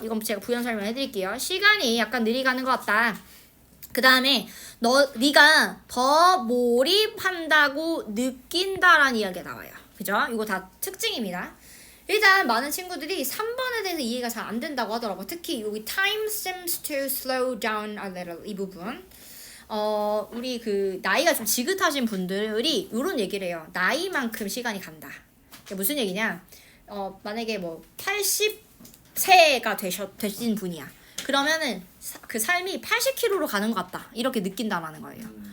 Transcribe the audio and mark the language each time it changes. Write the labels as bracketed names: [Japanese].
[Korean] 이건 제가 부연 설명해 드릴게요. 시간이 약간 느리게 가는 것 같다. 그 다음에 네가 더 몰입한다고 느낀다라는 이야기가 나와요. 그죠? 이거 다 특징입니다. 일단 많은 친구들이 3번에 대해서 이해가 잘 안 된다고 하더라고. 특히 여기 [English] time seems to slow down a little [Korean] 이 부분. 우리 그 나이가 좀 지긋하신 분들이 이런 얘기를 해요. 나이만큼 시간이 간다. 이게 무슨 얘기냐? 만약에 뭐 80세가 되신 분이야. 그러면은 그 삶이 80km로 가는 것 같다. 이렇게 느낀다라는 거예요.